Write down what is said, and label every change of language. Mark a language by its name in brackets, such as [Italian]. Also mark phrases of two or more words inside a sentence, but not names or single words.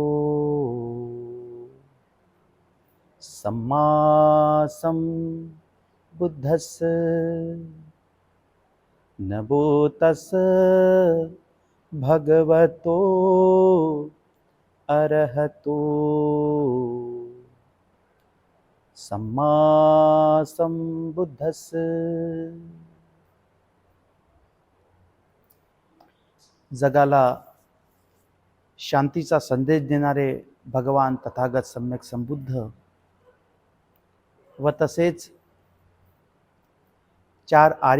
[Pali] सम्मा संबुद्धस् नमो तस् भगवतो अरहतो सम्मा संबुद्धस्. [Marathi] जगाला शांतीचा संदेश देणारे भगवान तथागत सम्यक संबुद्ध व तसेच चार आर्य